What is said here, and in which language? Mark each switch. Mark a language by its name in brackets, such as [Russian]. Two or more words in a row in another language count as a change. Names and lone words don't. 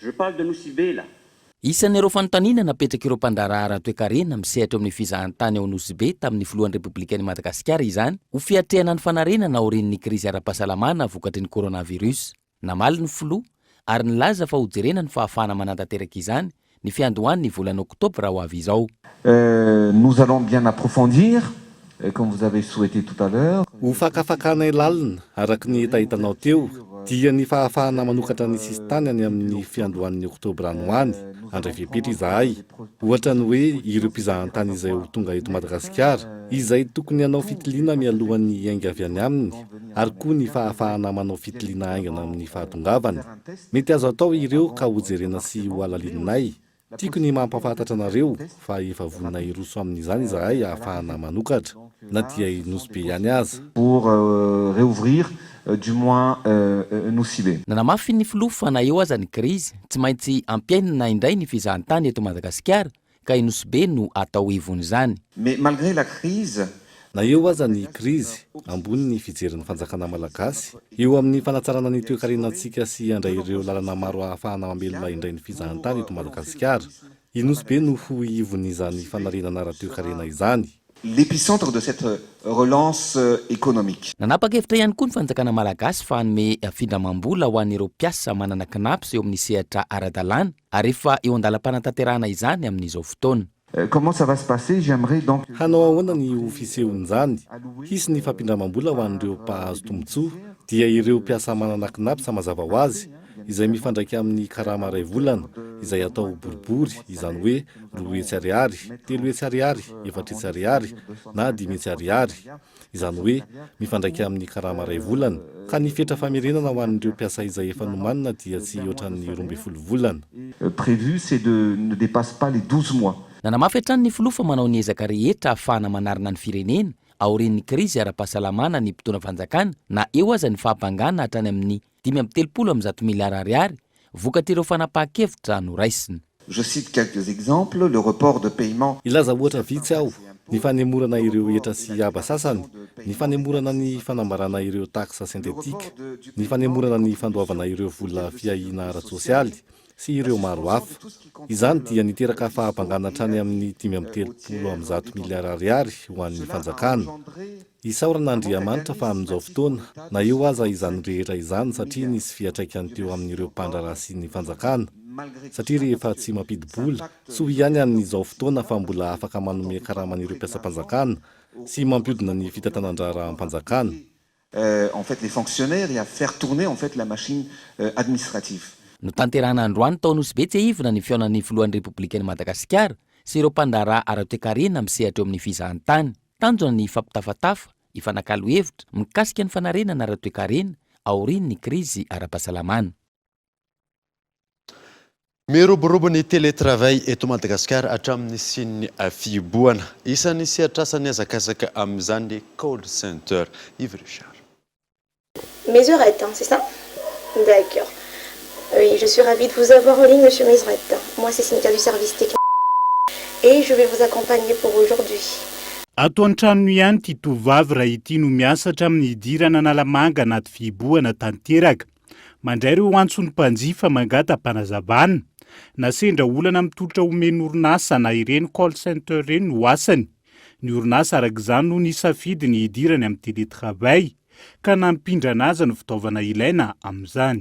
[Malagasy] Isan'ireo fanontaniana napetraka ireo mpandraraha ara-toekarena misehatra amin'ny fizahantany ao Nosy-be tamin'ny filohan'ny Repoblikan'i Madagasikara izany ho fiatrehana ny fanarenana aorian'ny krizy ara-pahasalamana vokatry ny coronavirus. Namaly ny filoha ary nilaza fa hojerena ny fahafahana manantanteraka izany ny fiandohan'ny volana oktobra ho avy izao. [French] Nous allons bien approfondir, comme vous avez souhaité tout à l'heure. [Malagasy] Ho fakafakana ilalina araka ny hitanao teo dia ny fahafahana manokatra ny sistany any amin'ny fiandohan'ny oktobra any ho any andray vepetra izahay. Ohatra ny hoe ireo mpizahantany izay ho tonga eto Madagasikara izay tokony hanao fitiliana mialohan'ny hainga avy any aminy ary koa ny fahafahana manao fitiliana haingana amin'ny fahatongavany. Mety azo atao ireo ka ho jerena sy ho alalininay. Tiako ny mampafantatra anareo fa efa vonina iroso amin'izany izahay ahafahana manokatra na dia Nosy-be ihany aza. [French] Pour réouvrir du moins Nosy-be. [Malagasy] Nanamafy ny filoha fa na eo aza ny krizy tsy maintsy ampiainana indray ny fizahantany eto Madagasikara ka Nosy-be no atao ivony zany. [French] Mais malgré la crise, [Malagasy] na eo aza ny krizy ambony ny fijerin'ny fanjakana malagasy eo amin'ny fanatsarana ny toe-karenantsika sy andray ireo lalana maro ahafahana mamelona indray ny fizahantany eto Madagasikara. Nosy-be no ho ivon'izany fanarenana ara-toe-karena izany. [French] L'épicentre de cette relance économique. [Malagasy] Nanapa-kevitra ihany koa ny fanjakana malagasy fa hanome findramam-bola ho an'ireo mpiasa manana kinaps eo amin'ny sehatra ara-dalàna ary efa eo andalam-panatanterahana izany amin'izao fotoana. [French] Comment ça va se passer? J'aimerais donc [Malagasy] hanao ahoana ny ofisehon'izany hisy ny fampindramam-bola ho an'ireo mpahazo tombotsoa dia ireo mpiasa manana kinaps mazava ho azy izay mifandraiky amin'ny karama ray volana izay atao boribory izany hoe 2 hetsy ariary, 3 hetsy ariary, 4 hetsy ariary na 5 hetsy ariary izany hoe mifandraiky amin'ny karama ray volana ka ny fetra famerenana ho an'ireo mpiasa izay efa nomanina dia tsy ohatran'ny 12 volana. [French] Prévu c'est de ne dépasse pas les 12 mois. [Malagasy] Nanamafy hatrany ny filoha fa manao ny ezaka rehetra ahafahana manarina ny firenena aorian'ny krizy ara-pahasalamana ny mpitondra fanjakana na eo aza ny fahampangana hatrany amin'ny 530 miliara ariary vokatry ireo fanapahan-kevitra noraisiny. [French] Je cite quelques exemples, le report de paiement. [Malagasy] Ilaza ohatra vitsy aho ny fanemorana ireo etra sy aba sasany, ny fanemorana ny fanambarana ireo taxa sentetika, ny fanemorana ny fandoavana ireo vola fiahina ara-tsosialy sy ireo maro hafa. Izany dia niteraka fahampangana hatrany amin'ny 530 miliara ariary ho an'ny fanjakana. Isaorana Andriamanitra fa amin'izao fotoana na eo aza izany rehetra izany satria nisy fiatraikany teo amin'ireo mpandraraha sy ny fanjakana. Satria rehefa tsy mampidi-bola soa ihany amin'izao fotoana fa mbola afaka manome karaman'ireo mpiasam-panjakana sy mampiodina ny fitantanandrara am-panjakana. [French] En fait les fonctionnaires et à faire tourner en fait la machine administrative. [Malagasy] No tanterahana androany tao Nosy-be tsy ivona ny fiaonan'ny filohan'ny Repoblikan'i Madagasikara sy ireo mpandraraha ara-toe-karena misehatra eo amin'ny fizahantany. Tanjona ny fampitafatafa, ifanakalo hevitra mikasika ny fanarenana ara-toe-karena aorian'ny krizy ara-pahasalamana. Miroborobo ny télétravail eto Madagasikara hatramin'ny sin'ny fiboana. Isan'ny sehatrasany hazakazaka amin'izany [English] call center. [French] Yves Richard. Mesurette, c'est ça? D'accord. Oui, je suis ravie de vous avoir en ligne, monsieur Mesurette. Moi, c'est Cynthia du service technique et je vais vous accompagner pour aujourd'hui. [Malagasy] Ato an-trano ihany ity tovavy raha ity no miasatra amin'ny idirana analamanga anaty fiboana tanteraka. Mandray ireo antsony mpanjifa mangata-panazavana. Nasendra olana mitolotra omeny orinasa na ireny call center ireny no asany. Ny orinasa arak'izany no nisafidy ny idirany amin'ny télétravail ka nampindra anazy ny fitaovana ilaina amin'izany.